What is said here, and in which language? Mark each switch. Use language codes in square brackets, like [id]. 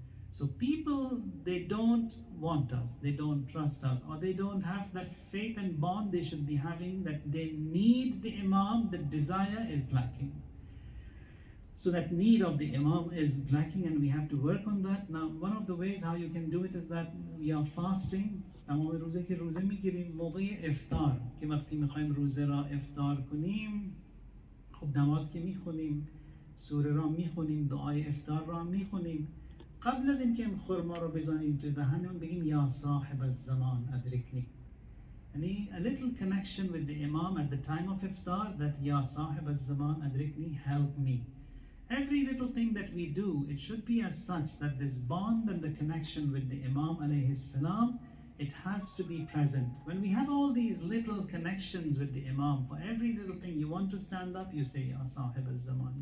[en] So people, they don't want us, they don't trust us, or they don't have that faith and bond they should be having, that they need the Imam, the desire is lacking. So that need of the Imam is lacking and we have to work on that. Now, one of the ways how you can do it is that we are fasting. [fa] تمام روزه که روزه میگیریم موقع افطار که وقتی میخوایم روزه را افطار کنیم، خب نماز که میخونیم، سوره را میخونیم، دعای افطار را میخونیم، قبل از اینکه این خرما رو بزنیم تو دهنمون بگیم [ar] یا صاحب الزمان ادرکنی. [en] Yani a little connection with the Imam at the time of iftar, that [ar] Ya Sahib al-Zaman adrikni, [en] help me. Every little thing that we do, it should be as such that this bond and the connection with the Imam alayhi salam, it has to be present. When we have all these little connections with the Imam, for every little thing, you want to stand up, you say Ya Sahib al-Zaman.